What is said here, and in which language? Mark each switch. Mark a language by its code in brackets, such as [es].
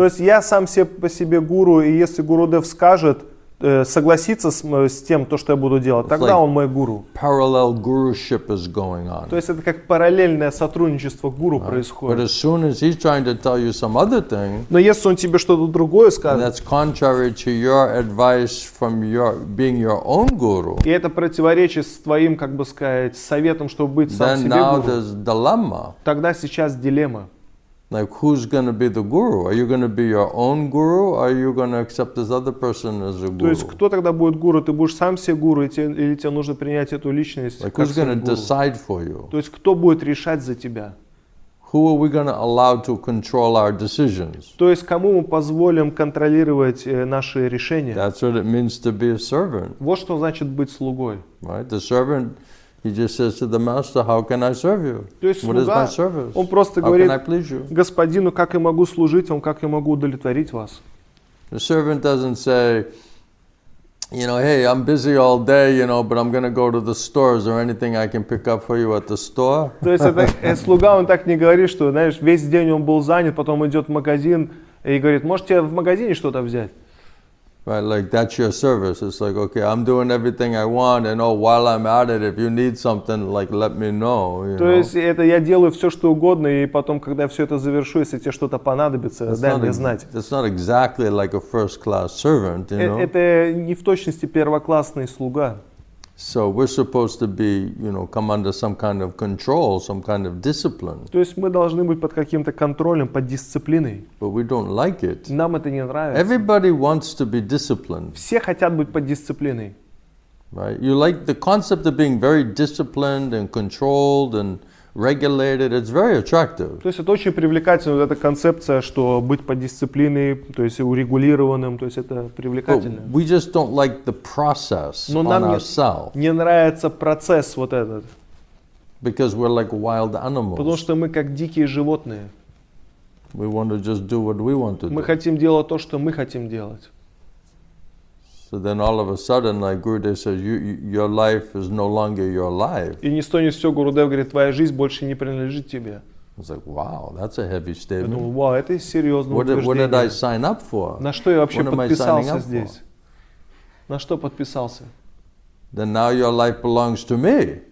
[ru] То есть я сам себе по себе гуру, и если Гурудев скажет, согласится с тем, то, что я буду делать, тогда он мой гуру. [en] Parallel guruship is going on. [ru] То есть это как параллельное сотрудничество гуру [en] But [ru] происходит. [en] as soon as he's trying to tell you some other thing, [ru] Но если он тебе что-то другое [en] and [ru] скажет, [en] that's contrary to your advice from being your own guru, [ru] и это противоречит с твоим, как бы сказать, советом, чтобы быть сам [en] then [ru] себе [en] now [ru] гуру, [en] there's dilemma. [ru] тогда сейчас дилемма. [en] Like, who's going to be the guru? Are you going to be your own guru, or are you going to accept this other person as a [ru] То [en] guru? [ru] есть кто тогда будет гуру? Ты будешь сам себе гуру, или тебе нужно принять эту личность [en] Like, [ru] как [en] who's going [ru] свой [en] to [ru] гуру? [en] decide for you? [ru] То есть кто будет решать за тебя? [en] Who are we going to allow to control our decisions? [ru] То есть кому мы позволим контролировать наши решения? [en] That's what it means to be a servant, [ru] Вот что значит быть слугой. [en] right? The servant, he just says to the master, how can I serve you? [ru] То есть [en] What is my [ru] слуга, [en] service? [ru] он просто [en] How [ru] говорит [en] can I please you? [ru] господину, как я могу служить вам, как я могу удовлетворить вас. [en] The servant doesn't say, hey, I'm busy all day, but I'm going to go to the store. Is there anything I can pick up for you at the store? [ru] То есть слуга, он так не говорит, что, знаешь, весь день он был занят, потом идет в магазин и говорит, можете в магазине что-то взять? [en] Right, like that's your service. It's like, okay, I'm doing everything I want, and while I'm at it, if you need something, like let me know. [ru] То есть это я делаю все, что угодно, и потом, когда я все это завершу, если тебе что-то понадобится, дай мне знать. [en] It's not exactly like a first-class servant, [ru] Это не в точности первоклассный слуга. [en] So we're supposed to be, come under some kind of control, some kind of discipline. [ru] То есть мы должны быть под каким-то контролем, под дисциплиной. [en] But we don't like it. [ru] Нам это не нравится. [en] Everybody wants to be disciplined, [ru] Все хотят быть под дисциплиной. [en] right? You like the concept of being very disciplined and controlled and regulated. It's very attractive. [ru] То есть это очень привлекательно, вот эта концепция, что быть под дисциплиной, то есть урегулированным, то есть это привлекательно. [en] But we just don't like the process [ru] Но [en] on [ru] нам [en] ourselves. [ru] не нравится процесс вот этот. [en] Because we're like wild [ru] Потому [en] animals. [ru] что мы как дикие животные. [en] We want to just do what we want to [ru] Мы [en] do. [ru] хотим делать то, что мы хотим делать. [en] So then all of a sudden, like Gurudev says, your life is no longer your life. [ru] И ни с того ни с сего Гурудев говорит, твоя жизнь больше не принадлежит тебе. [en] It's like, wow, that's a heavy [ru] Я думал, вау, это серьезное [en] What did I [ru] утверждение. [en] sign up for? [ru] На что я вообще [en] What am I signing [ru] подписался [en] up for? [ru] здесь? На что подписался? [en] Then now your life belongs to me.